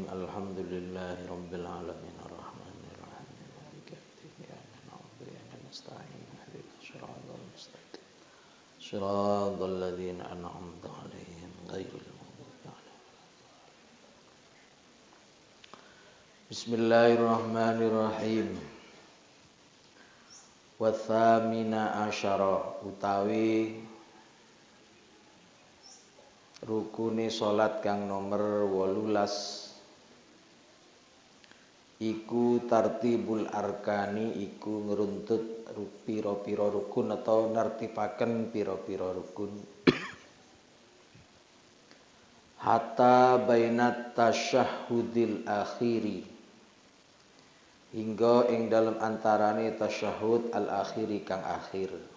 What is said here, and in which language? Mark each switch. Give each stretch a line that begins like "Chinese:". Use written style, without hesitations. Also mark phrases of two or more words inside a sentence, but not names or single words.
Arabic: الحمد لله رب العالمين الرحمن الرحيم مالك يوم الدين إياك نعبد وإياك نستعين اهدنا الصراط المستقيم صراط الذين أنعمت عليهم غير المغضوب عليهم. بسم الله الرحمن الرحيم. والثامن عشر
Javanese: utawi rukune salat kang nomor 18 iku
Arabic: ترتيب الأركان
Javanese: iku ngruntut pira-pira rukun atau nertibaken pira-pira rukun
Arabic: حتى بين التشهد الأخير
Javanese: hingga ing dalam antarane
Arabic: التشهد الأخير
Javanese: kang akhir